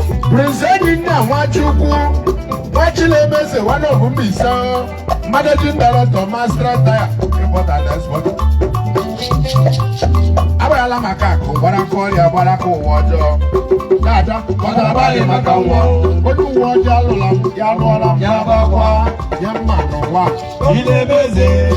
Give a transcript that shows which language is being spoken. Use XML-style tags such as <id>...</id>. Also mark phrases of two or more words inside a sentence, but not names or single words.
<ig>Prince Enyinna Nwachukwu, nwa Chinemeze,</ig> <en>one of Mbaise, Managing Director, Master Tire, Import and Export.</en> <ig>Agbarala maka akụ, gbara ka ọrịa, gbara ka ụwa ọjọọ. Na-ada, gbara abalị maka nwa. Onye uwe ọjọọ alụla m, ya alụọla m, ya bakwa, ya mma n'ụwa. Ị na-eme eze.</ig>